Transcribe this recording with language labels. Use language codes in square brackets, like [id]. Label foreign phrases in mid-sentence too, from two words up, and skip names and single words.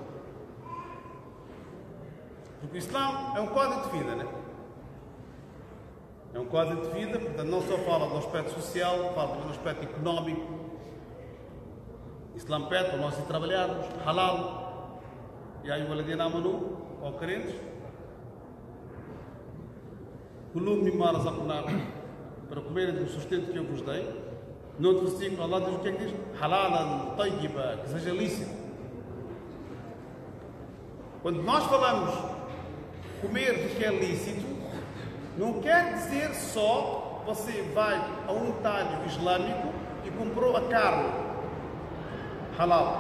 [pt] Porque o Islã é um código de vida, né? É um código de vida, portanto não só fala do aspecto social, fala também do aspecto económico. O Islã pede para nós ir trabalharmos, halal, e aí o [ar] Waladina Amanu, [pt] ou crentes, [ar] Kulum mimma razaqnakum, [pt] para comerem do sustento que eu vos dei. No outro versículo, Allah diz o que é que diz? [ar] Halalan, tayyiba, [pt] que seja lícito. Quando nós falamos comer do que é lícito, não quer dizer só você vai a um talho islâmico e comprou a carne halal.